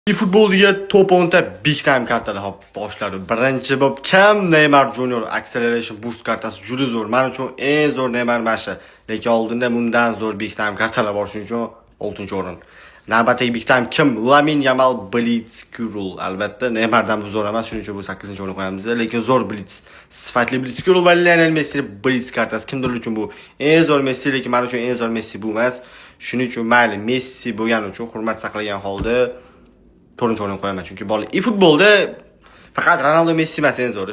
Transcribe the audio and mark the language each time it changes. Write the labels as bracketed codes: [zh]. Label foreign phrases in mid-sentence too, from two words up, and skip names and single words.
[uz] Futbolga top 10 ta [en] big time [uz] kartalar hop boshladi. Birinchi bo'lib kim? Neymar Junior Acceleration Boost kartasi juda zo'r. Men uchun eng zo'r Neymar mashi. Lekin oldinda bundan zo'r [en] big time [uz] kartalar bor, shuning uchun 6-o'rin. Navbatdagi [en] big time [uz] kim? Lamine Yamal Blitzkrieg. Albatta Neymardan bu zo'r emas, shuning uchun bu 8-o'ringa qo'yamiz. Lekin zo'r Blitz. Sifatli Blitzkrieg va Lionel Messi Blitz kartasi kimdir uchun bu eng zo'r Messi, lekin men uchun eng zo'r Messi bu emas. Shuning uchun mayli Messi bo'lgani uchun hurmat saqlagan holda 4-o'ringa qo'yaman, chunki bola futbolda faqat Ronaldo Messi emas eng zo'ri.